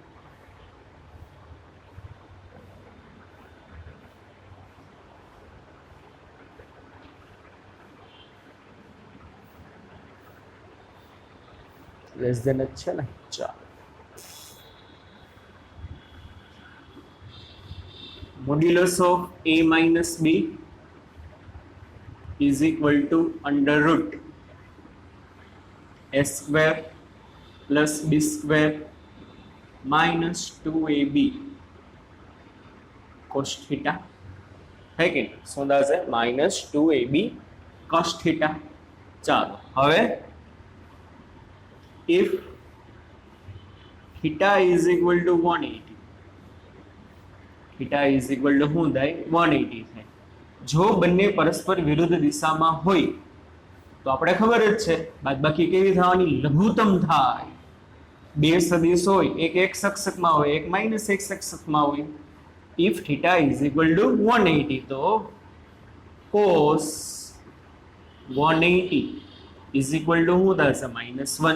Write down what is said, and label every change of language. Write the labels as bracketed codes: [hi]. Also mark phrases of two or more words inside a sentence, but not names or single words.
[en] less than [gu] જ છે ને. [en] ચાલો modulus of a minus b is equal to under root a square plus b square minus 2ab cos theta [hi] है कि [gu] શું થશે? [en] minus 2ab cos theta. [gu] ચાલો હવે [en] if theta is equal to 180, theta is equal to [gu] શું થાય? 180 થાય. જો બંને પરસ્પર વિરુદ્ધ દિશામાં હોય તો આપણે ખબર જ છે બાદબાકી કેવી થવાની? લઘુત્તમ થાય. બે સદિશ હોય, એક x અક્ષમાં હોય, એક માઇનસ x અક્ષમાં હોય. [en] if theta is equal to 180 તો cos 180 is equal to [gu] શું થશે? [en] -1.